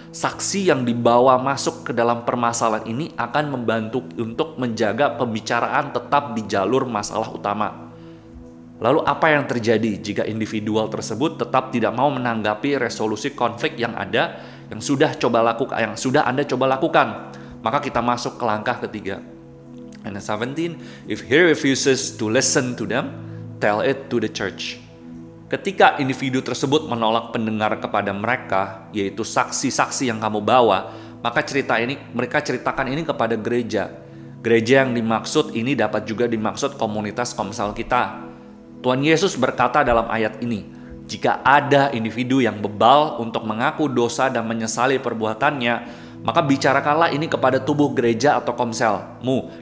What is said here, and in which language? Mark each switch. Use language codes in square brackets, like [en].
[id] Saksi yang dibawa masuk ke dalam permasalahan ini akan membantu untuk menjaga pembicaraan tetap di jalur masalah utama. Lalu apa yang terjadi jika individual tersebut tetap tidak mau menanggapi resolusi konflik yang ada, yang sudah Anda coba lakukan? Maka kita masuk ke langkah ketiga. [en] And 17, if he refuses to listen to them, tell it to the church. [id] Ketika individu tersebut menolak pendengar kepada mereka, yaitu saksi-saksi yang kamu bawa, maka mereka ceritakan ini kepada gereja. Gereja yang dimaksud ini dapat juga dimaksud komunitas komsel kita. Tuhan Yesus berkata dalam ayat ini, jika ada individu yang bebal untuk mengaku dosa dan menyesali perbuatannya, maka bicarakanlah ini kepada tubuh gereja atau komselmu.